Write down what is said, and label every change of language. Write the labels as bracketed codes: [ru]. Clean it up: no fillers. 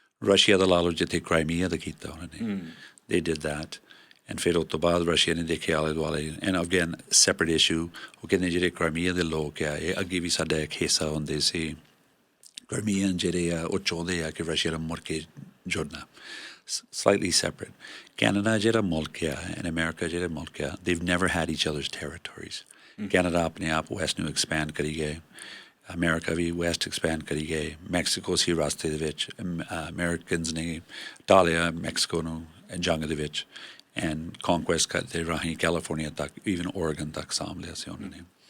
[pa] Russia ਦਾ ਲਾ ਲਓ, ਜਿੱਥੇ ਕ੍ਰਾਈਮੀਆ ਦਾ ਕੀਤਾ ਉਹਨਾਂ ਨੇ, [en] they did that, and [pa] ਫਿਰ ਉਸ ਤੋਂ ਬਾਅਦ ਰਸ਼ੀਆ ਨੇ ਦੇਖਿਆ ਆਲੇ ਦੁਆਲੇ, [en] and again separate issue, [pa] ਉਹ ਕਹਿੰਦੇ ਜਿਹੜੇ ਕ੍ਰਾਈਮੀਆ ਦੇ ਲੋਕ ਆ ਇਹ ਅੱਗੇ ਵੀ ਸਾਡਾ ਇੱਕ ਹਿੱਸਾ ਹੁੰਦੇ ਸੀ। ਕ੍ਰਾਈਮੀਅਨ ਜਿਹੜੇ ਆ ਉਹ ਚਾਹੁੰਦੇ ਆ ਕਿ ਰਸ਼ੀਆ ਨਾਲ ਮੁੜ ਕੇ ਜੁੜਨਾ, [en] slightly separate. Canada [pa] ਜਿਹੜਾ ਮੁਲਕ ਆ [en] and America ਜਿਹੜਾ ਮੁਲਕ ਆ, they've never had each other's territories. [pa] Canada ਆਪਣੇ ਆਪ ਵੈਸਟ ਨੂੰ ਐਕਸਪੈਂਡ ਕਰੀ ਗਏ, ਅਮਰੀਕਾ ਵੀ ਵੈਸਟ ਐਕਸਪੈਂਡ ਕਰੀ ਗਏ। ਮੈਕਸੀਕੋ ਸੀ ਰਸਤੇ ਦੇ ਵਿੱਚ, ਅਮਰੀਕਨਸ ਨੇ ਢਾਲਿਆ ਮੈਕਸੀਕੋ ਨੂੰ ਜੰਗ ਦੇ ਵਿੱਚ, ਐਂਡ ਕੌਨਕੁਐਸਟ ਦੇ ਰਾਹੀਂ ਕੈਲੀਫੋਰਨੀਆ ਤੱਕ, ਈਵਨ ਓਰਗਨ ਤੱਕ ਸਾਂਭ ਲਿਆ ਸੀ ਉਹਨਾਂ ਨੇ।